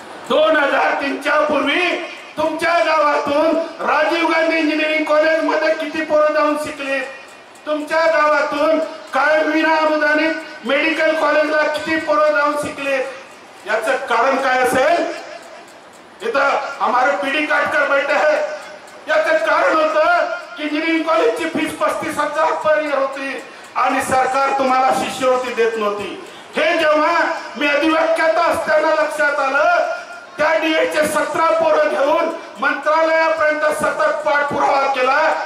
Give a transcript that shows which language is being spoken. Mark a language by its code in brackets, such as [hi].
[mr] 2003च्या पूर्वी तुमच्या गावातून राजीव गांधी इंजिनिअरिंग कॉलेज मध्ये किती पोरं जाऊन शिकले. तुमच्या गावातून कायम विनाअनुदानित मेडिकल कॉलेजला किती पोरं जाऊन शिकले. याचं कारण काय असेल? इथं [hi] हमारे पीडी काटकर बैठे हैं. [mr] याचं कारण होतं की इंजिनिअरिंग कॉलेजची फीस 35,000 पर ईयर होती आणि सरकार तुम्हाला शिष्यवृत्ती देत नव्हती. हे जेव्हा मी अधिवाक्यात असताना लक्षात आलं, त्या डीएडचे 17 पोरं घेऊन मंत्रालयापर्यंत सतत पाठपुरावा केला.